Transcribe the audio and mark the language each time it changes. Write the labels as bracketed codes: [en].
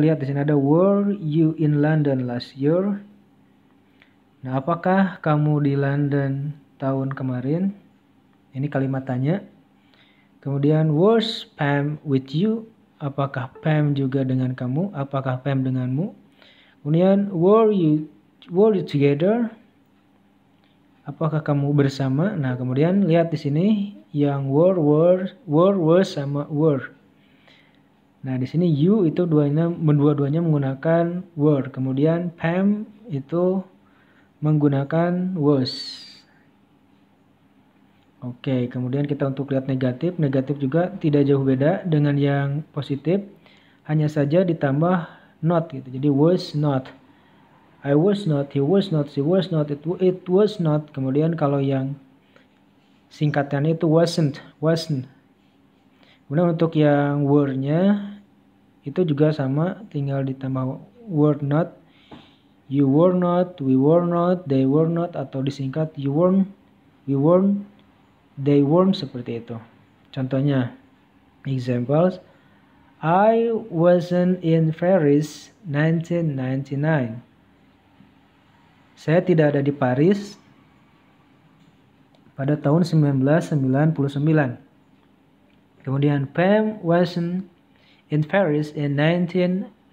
[id] Lihat di sini ada [en] were you in London last year? [id] Nah, apakah kamu di London tahun kemarin? Ini kalimat tanya. [en] Kemudian was Pam with you? [id] Apakah Pam juga dengan kamu? Apakah Pam denganmu? Kemudian [en] were you together? [id] Apakah kamu bersama? Nah, kemudian lihat di sini yang were sama were. Nah, di sini you itu dua-duanya menggunakan were. Kemudian Pam itu menggunakan was. Oke, kemudian kita untuk lihat negatif. Negatif juga tidak jauh beda dengan yang positif. Hanya saja ditambah not gitu. Jadi was not. [en] I was not, he was not, she was not, it was not. [id] Kemudian kalau yang singkatannya itu wasn't. Kemudian untuk yang were-nya itu juga sama, tinggal ditambah [en] were not. You were not, we were not, they were not, [id] atau disingkat [en] you weren't, we weren't, they weren't, [id] seperti itu. [en] Contohnya, examples, I wasn't in Paris 1999. [id] Saya tidak ada di Paris pada tahun 1999. [en] Kemudian Pam wasn't in Paris in 1999.